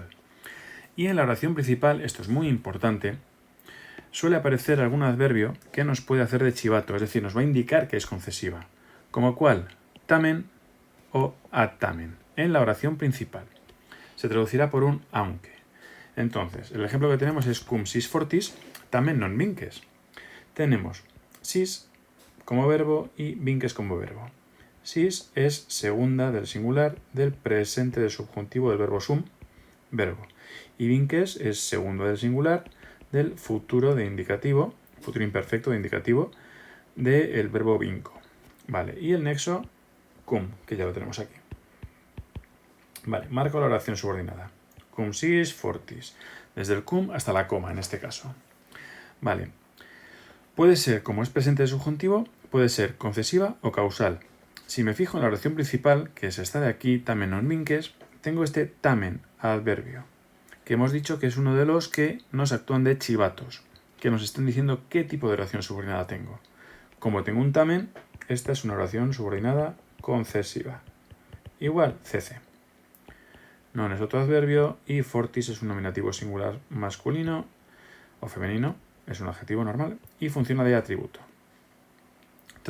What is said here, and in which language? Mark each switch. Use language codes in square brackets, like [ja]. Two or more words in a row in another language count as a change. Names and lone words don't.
[es] Y en la oración principal, esto es muy importante, suele aparecer algún adverbio que nos puede hacer de chivato, es decir, nos va a indicar que es concesiva. ¿Como cuál? Tamen o atamen, en la oración principal. Se traducirá por un aunque. Entonces, el ejemplo que tenemos es [la] cum sis fortis, tamen non vinces. [es] Tenemos sis como verbo y vinces como verbo. Sis es segunda del singular del presente del subjuntivo del verbo sum, verbo. Y vinces es segundo del singular del futuro de indicativo, futuro imperfecto de indicativo, del verbo vinco. Vale, y el nexo cum, que ya lo tenemos aquí. Vale, marco la oración subordinada. [la] Cum sis fortis. [es] Desde el cum hasta la coma, en este caso. Vale. Puede ser, como es presente de subjuntivo, puede ser concesiva o causal. Si me fijo en la oración principal, que es esta de aquí, [la] tamen non vinces, [es] tengo este tamen adverbio, que hemos dicho que es uno de los que nos actúan de chivatos, que nos están diciendo qué tipo de oración subordinada tengo. Como tengo un tamen, esta es una oración subordinada concesiva. Igual, cc. Non es otro adverbio y fortis es un nominativo singular masculino o femenino, es un adjetivo normal y funciona de atributo.